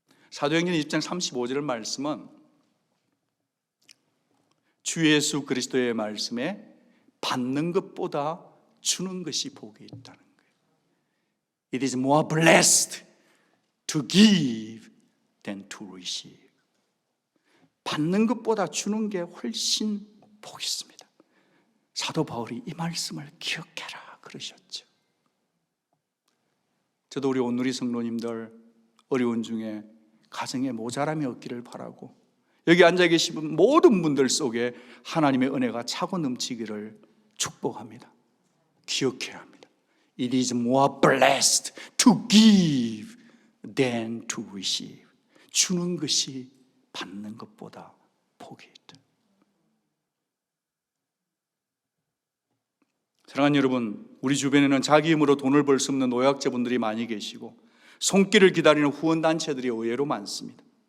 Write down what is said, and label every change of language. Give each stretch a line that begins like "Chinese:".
Korean: 사도행전 20장 35절 말씀은 주 예수 그리스도의 말씀에 받는 것보다 주는 것이 복이 있다는 거예요.
English: It is more blessed to give than to receive.
Korean: 받는 것보다 주는 게 훨씬 복이 있습니다. 사도 바울이 이 말씀을 기억해라 그러셨죠. 저도 우리 온누리 성도님들 어려운 중에 가정에 모자람이 없기를 바라고, 여기 앉아 계신 모든 분들 속에 하나님의 은혜가 차고 넘치기를 축복합니다. 기억해야 합니다.
English: It is more blessed to give than to receive.
Korean: 주는 것이 받는 것보다 복이 있다. 사랑하는 여러분, 우리 주변에는 자기 힘으로 돈을 벌 수 없는 노약자분들이 많이 계시고 손길을 기다리는 후원단체들이 의외로 많습니다.